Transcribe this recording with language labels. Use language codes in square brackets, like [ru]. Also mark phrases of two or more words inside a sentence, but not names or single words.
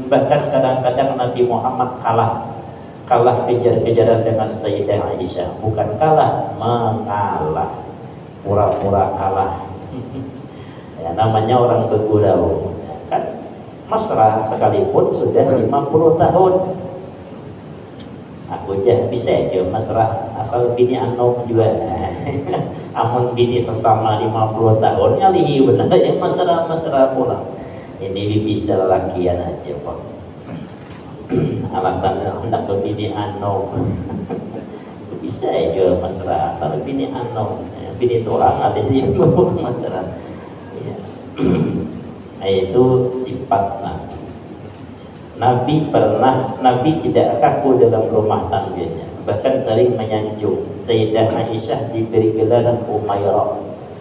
[id] Bahkan kadang-kadang Nabi Muhammad kalah kejar-kejaran dengan Sayyidah Aisyah. Bukan kalah, mengalah, pura-pura kalah. Ya, namanya orang bergurau kan, mesra sekalipun sudah 50 tahun. [bjn] Aku aja bisa aja mesra asal bini anom juga. Amun bini sesama 50 tahun nyali benar yang mesra pula. Ini bisa lakian aja Pak. Alasannya hendak ke bini anom. Bisa aja mesra asal bini anom. Bini orang ada yang mesra. [id] Ya. Itu sifat Nabi. Nabi tidak kaku dalam rumah tangganya, bahkan sering menyanjung. Sayyidah Aisyah diberi gelar Umairah.